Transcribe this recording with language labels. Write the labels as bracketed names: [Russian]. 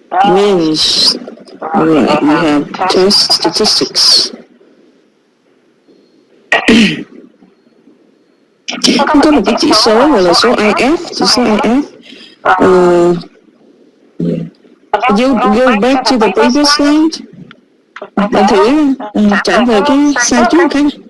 [English] Means right, we have test statistics. [Vietnamese] Có một cái chỉ số gọi là số IF, chỉ số IF. [English] You go back to the previous slide. [Vietnamese] Bạn thử trả về cái slide trước một cái.